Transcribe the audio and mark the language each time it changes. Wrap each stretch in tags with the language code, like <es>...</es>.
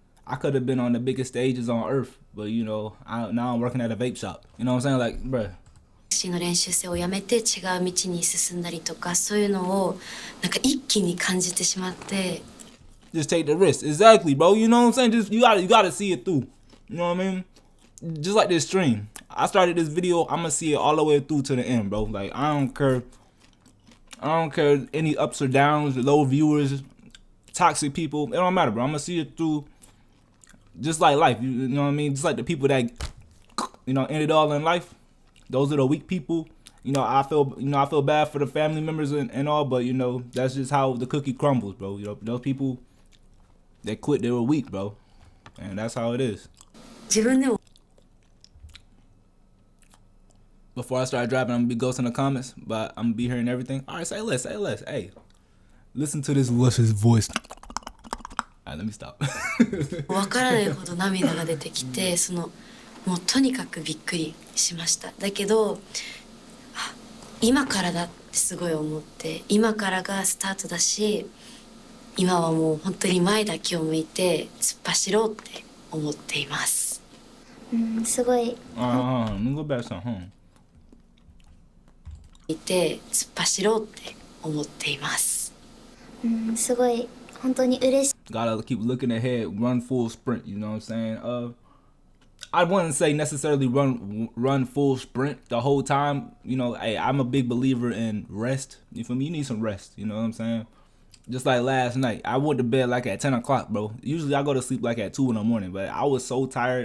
<en>I could have been on the biggest stages on earth, but you know, now I'm working at a vape shop. You know what I'm saying? Like, bruh.</en> <ja>の練習生をやめて違う道に進んだりとか、そういうのをなんか一気に感じてしまって。</ja> <en>Just take the risk. Exactly, bro. You know what I'm saying? Just you gotta see it through. You know what I mean? Just like this stream. I started this video, I'm gonna see it all the way through to the end, bro. Like I don't care any ups or downs, low viewers, toxic people. It don't matter, bro. I'm gonna see it through. Just like life, you know what I mean? Just like the people that, you know, end it all in life. Those are the weak people. You know, I feel bad for the family members and all, but you know, that's just how the cookie crumbles, bro. You know, those people that quit, they were weak, bro. And that's how it is.</en> <ja>自分でも</ja> <en>Before I start driving, I'm gonna be ghosting the comments, but I'm gonna be hearing everything. All right, say less. Hey, listen to this luscious voice. All right, let me stop.</en> <ja>わからないほど涙が出てきて、そのもうとにかくびっくりしました。だけど、今からだってすごい思って、今からがスタートだし、今はもう本当に前だけを向いて突っ走ろうって思っています。すごい。</ja> <en>let me go back some.</en> <ja>いて突っ走ろうって思っています。すごい本当に嬉しい。</ja> <en>Gotta keep looking ahead, run full sprint. You know what I'm saying? I wouldn't say necessarily run full sprint the whole time. You know, hey, I'm a big believer in rest. You feel me? You need some rest. You know what I'm saying? Just like last night, I went to bed like at 10 o'clock, bro. Usually I go to sleep like at 2 in the morning, but I was so tired.</en>